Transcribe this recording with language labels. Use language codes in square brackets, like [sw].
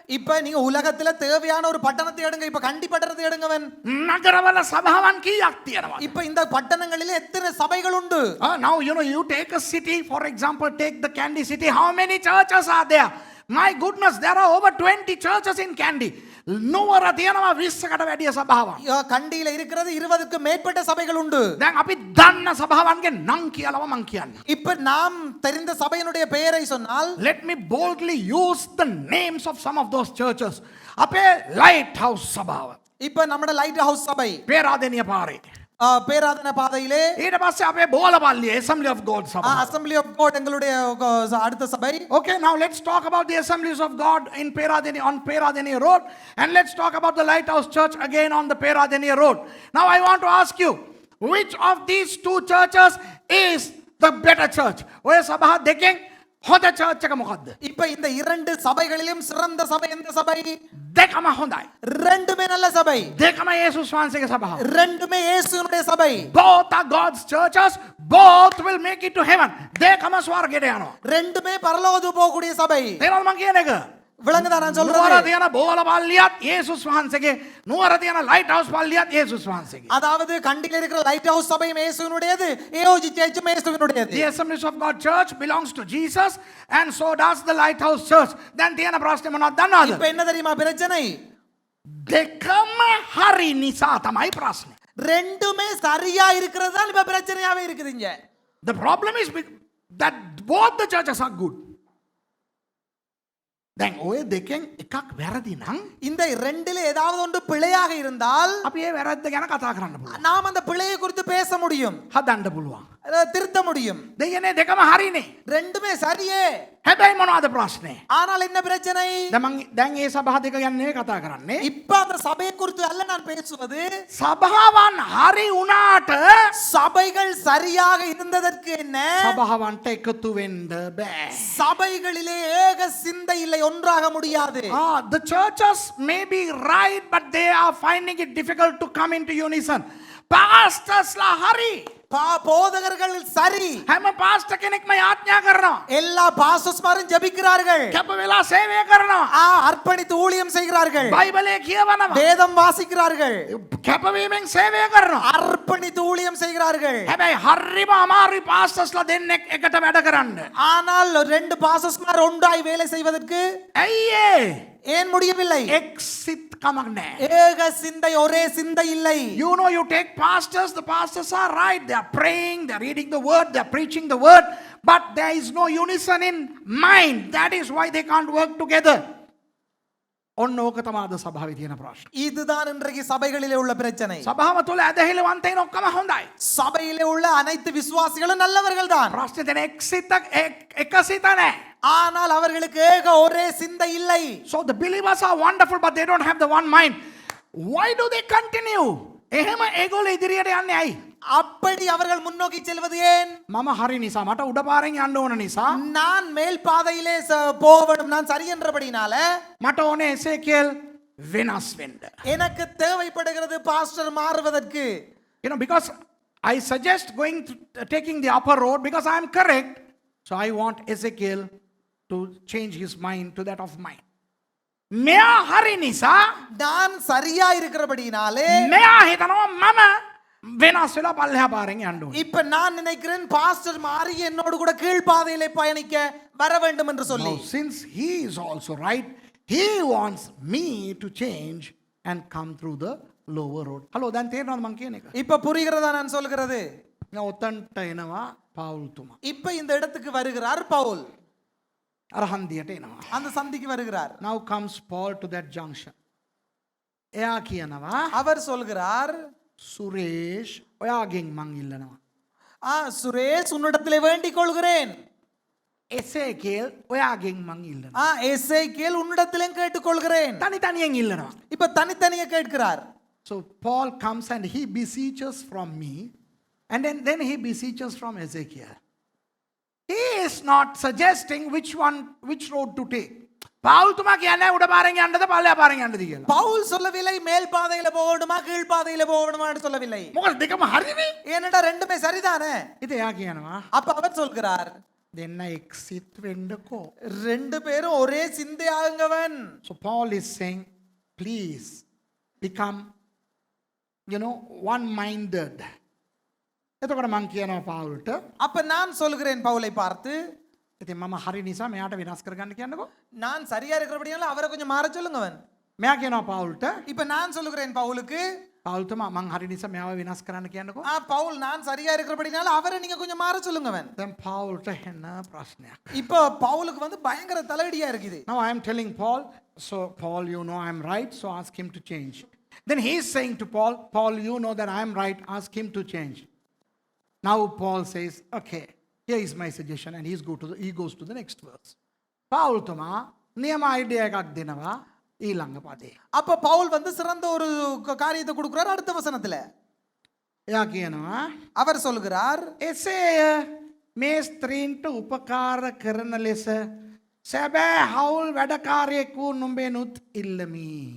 [ta] இப்ப நீங்க உலகத்துல தேவையான ஒரு பட்டணத்தை எடுங்க. இப்ப கண்டி பட்டணத்தை எடுங்கவன். [si] නගරවල සභාවන් කීයක් තියෙනවා? [ta] இப்ப இந்த பட்டணங்களிலே எத்தனை சபைகள் உண்டு? [en] Now you take a city, for example, take the Kandy city. How many churches are there? My goodness, there are over 20 churches in Kandy. [si] නුවර තියෙනවා 20කට වැඩිය සභාවන්. [ta] கண்டியில இருக்கிறது 20க்கு மேற்பட்ட சபைகள் உண்டு. [si] දැන් අපි දන්න සභාවන්ගේ නම් කියලාම මං කියන්නේ. [ta] இப்ப நாம் தெரிந்த சபையினுடைய பெயரை சொன்னால் [en] Let me boldly use the names of some of those churches. [si] අපේ Light House සභාව. [ta] இப்ப நம்மட லைட் ஹவுஸ் சபை [si] පේරාදෙනිය පාරේ. [ta] பேராதன பாதையிலே [si] ඊට පස්සේ අපේ බෝලපල්ලිය Assembly of God සභාව. [ta] அசெம்பிளி ஆஃப் காட் எங்களுடைய அடுத்த சபை. [en] Okay, now let's talk about the Assemblies of God in Peradeniya, on Peradeniya Road, and let's talk about the Lighthouse Church again on the Peradeniya Road. Now I want to ask you, which of these two churches is the better church? [si] ඔය සභා දෙකෙන් හොඳ church එක මොකද්ද? [ta] இப்ப இந்த இரண்டு சபைகளிலும் சிறந்த சபை எந்த சபை? [si] දෙකම හොඳයි. [ta] ரெண்டுமே நல்ல சபை. [si] දෙකම යේසුස් වහන්සේගේ සභාව. [ta] ரெண்டுமே இயேசுவினுடைய சபை. [en] Both are God's churches. Both will make it to heaven. [si] දෙකම ස්වර්ගයට යනවා. [ta] ரெண்டுமே பரலோகத்துக்கு போகக்கூடிய சபை. [si] තේරෙනවද මං කියන එක? [ta] விளங்குதா நான் [si] නුවර [ta] சொல்றது? [si] තියෙන බෝලපල්ලියත් යේසුස් වහන්සේගේ, නුවර තියෙන ලයිට් හවුස් පල්ලියත් යේසුස් වහන්සේගේ. [ta] அதாவது கண்டில இருக்கிற லைட் ஹவுஸ் சபையும் இயேசுவினுடையது, AOG சர்ச்சும் இயேசுவினுடையது. [en] The Assemblies of God Church belongs to Jesus, and so does the Lighthouse Church. [si] දැන් තියෙන ප්‍රශ්නේ මොනවද දන්නවද? [ta] இப்ப என்ன தெரியுமா பிரச்சனை? [si] දෙකම හරි නිසා තමයි ප්‍රශ්නේ. [ta] ரெண்டுமே சரியா இருக்கிறது தான் இப்ப பிரச்சனையாவே இருக்குது இங்க. [en] The problem is that both the churches are good. [si] දැන් ඔය දෙකෙන් එකක් වැරදි නම් [ta] இந்த ரெண்டுல ஏதாவது ஒன்று பிழையாக இருந்தால் [si] අපි ඒ වැරද්ද ගැන කතා කරන්න පුළුවන්. [ta] நாம் அந்த பிழையை குறித்து பேச முடியும், [si] හදන්න පුළුවන්. [ta] அதை திருத்த முடியும். [si] දෙයනේ දෙකම හරිනේ. [ta] ரெண்டுமே சரியே. [si] හැබැයි මොනවද ප්‍රශ්නේ? [ta] ஆனால் என்ன பிரச்சனை? [si] දැන් ඒ සභා දෙක ගැන නෙවෙයි කතා කරන්නේ. [ta] இப்ப அந்த சபையை குறித்து அல்ல நான் பேசுவது. [si] සභාවන් හරි වුණාට [ta] சபைகள் சரியாக இருந்ததற்கு என்ன? [si] සභාවන්ට එකතු වෙන්න බෑ. [ta] சபைகளிலே ஏக சிந்தை இல்லை, ஒன்றாக முடியாது. [en] The churches may be right, but they are finding it difficult to come into unison. [si] Pastors la hari. [ta] போதகர்கள் சரி, [si] හැම පාස්ටර් කෙනෙක්ම යාඥා කරනවා. [ta] எல்லா பாஸ்டர்ஸ்மாரும் ஜெபிக்கிறார்கள், [si] කැප වෙලා සේවය කරනවා. [ta] அர்ப்பணித்து ஊழியம் செய்கிறார்கள், [si] බයිබලයේ කියවනවා. [ta] வேதம் வாசிக்கிறார்கள், [si] කැපවීමෙන් සේවය කරනවා. [ta] அர்ப்பணித்து ஊழியம் செய்கிறார்கள். [si] හැබැයි හරිම අමාරුයි පාස්ටර්ස්ලා දෙන්නෙක් එකට වැඩ කරන්න. [ta] ஆனால் ரெண்டு பாஸ்டர்ஸ்மார் ஒன்றாய் வேலை செய்வதற்கு [si] ඇයි [ta] ஏன் முடியவில்லை? [si] එක්සිත් කමක් නැහැ. [ta] ஏக சிந்தை, ஒரே சிந்தை இல்லை. [en] You know, you take pastors, the pastors are right. They are praying, they are reading the word, they are preaching the word, but there is no unison in mind. That is why they can't work together. [si] ඔන්න ඕක තමයි අද සභාවේ තියෙන ප්‍රශ්න. [ta] இதுதான் இன்றைக்கு சபைகளிலே உள்ள பிரச்சனை. [si] සභාව තුළ ඇදහිලවන්තයින් ඔක්කොම හොඳයි. [ta] சபையிலே உள்ள அனைத்து விசுவாசிகளும் நல்லவர்கள் தான். [si] ප්‍රශ්නේ තියෙන එකසිත නැහැ. [ta] ஆனால் அவர்களுக்கு ஏக ஒரே சிந்தை இல்லை. [en] So the believers are wonderful, but they don't have the one mind. Why do they continue? [si] එහෙම ඒගොල්ලෝ ඉදිරියට යන්නේ ඇයි? [ta] அப்படி அவர்கள் முன்னோக்கி செல்வது ஏன்? [si] මම හරි නිසා, මට උඩ පාරෙන් යන්න ඕන නිසා, [ta] நான் மேல் பாதையிலே போகணும், நான் சரி என்றபடினால [si] මට ඕනේ එසේකියල් වෙනස් වෙන්න. [ta] எனக்கு தேவைப்படுகிறது பாஸ்டர் மாறுவதற்கு. [en] You know, because I suggest taking the upper road because I am correct. So I want Ezekiel to change his mind to that of mine. [si] මෙයා හරි නිසා [ta] நான் சரியா இருக்கிறபடினாலே [si] මෙයා හිතනවා මම වෙනස් වෙලා පල්ලෙහා පාරෙන් යන්න ඕනේ. [ta] இப்ப நான் நினைக்கிறேன் பாஸ்டர் மாறி என்னோடு கூட கீழ் பாதையிலே பயணிக்க வர வேண்டும் என்று சொல்லி. [en] Now, since he is also right, he wants me to change and come through the lower road. [si] Hello, දැන් තේරෙනවද මං කියන එක? [ta] இப்ப புரிகிறதா நான் சொல்கிறது? [si] දැන් ඔතන්ට එනවා පාවුල්තුමා. [ta] இப்ப இந்த இடத்துக்கு வருகிறார் பவுல், [si] අර හන්දියට එනවා. [ta] அந்த சந்திக்கு வருகிறார். [en] Now comes Paul to that junction. [si] එයා කියනවා [ta] அவர் சொல்கிறார், [si] සුරේෂ් ඔයාගෙන් මං ඉල්ලනවා. [ta] சுரேஷ் உன்னிடத்திலே வேண்டிக் கொள்கிறேன். [si] එසේකේල් ඔයාගෙන් මං ඉල්ලනවා. [ta] எசேக்கியேல் உன்னிடத்திலும் கேட்டுக்கொள்கிறேன். [si] තනි තනියෙන් ඉල්ලනවා. [ta] இப்ப தனித்தனியே கேட்கிறார். [en] So Paul comes and he beseeches from me, and then he beseeches from Ezekiel. He is not suggesting which road to take. [si] පාවුල්තුමා කියන්නේ උඩ පාරෙන් යන්නද පල්ලෙහා පාරෙන් යන්නද කියලා. [ta] பவுல் சொல்லவில்லை மேல் பாதையில போகணுமா கீழ் பாதையில போகணுமா என்று சொல்லவில்லை. [si] මොකද දෙකම හරිනේ. [ta] ஏனடா ரெண்டுமே சரிதானே. [si] ඉතින් එයා කියනවා [ta] அப்ப அவர் சொல்கிறார், [si] දෙන්න එක්සිත් වෙන්නකෝ. [ta] ரெண்டு பேரும் ஒரே சிந்தையாகுங்கவன். [en] So Paul is saying, please become, one-minded. [si] එතකොට මං කියනවා පාවුල්ට, [ta] அப்ப நான் சொல்கிறேன் பவுலை பார்த்து, [si] ඉතින් මම හරි නිසා මෙයාට වෙනස් කරගන්න කියන්නකෝ. [ta] நான் சரியா இருக்கிறபடியால அவரை கொஞ்சம் மாற சொல்லுங்கவன். [si] මෙයා කියනවා පාවුල්ට, [ta] இப்ப நான் சொல்லுகிறேன் பவுலுக்கு, [si] පාවුල්තුමා මං හරි නිසා මෙයාව වෙනස් කරන්න කියන්නකෝ. [ta] பவுல் நான் சரியா இருக்கிறபடினால அவரை நீங்க கொஞ்சம் மாற சொல்லுங்கவன். [si] දැන් පාවුල්ට එන්න ප්‍රශ්නයක්. [ta] இப்ப பவுலுக்கு வந்து பயங்கர தலையடியா இருக்குது. [en] Now I am telling Paul, so Paul, I am right, so ask him to change. Then he is saying to Paul, you know that I am right, ask him to change. Now Paul says, okay, here is my suggestion, and he goes to the next verse. [si] පාවුල්තුමා නියම idea එකක් දෙනවා ඊළඟ පදේ. [ta] அப்ப பவுல் வந்து சிறந்த ஒரு காரியத்தை கொடுக்கிறார் அடுத்த வசனத்துல. [si] එයා කියනවා [ta] அவர் சொல்கிறார், [si] එසේය මේ ස්ත්‍රීන්ට උපකාර කරන ලෙස සැබෑ හවුල් වැඩකාරයෙකු නුඹෙනුත් ඉල්ලමි.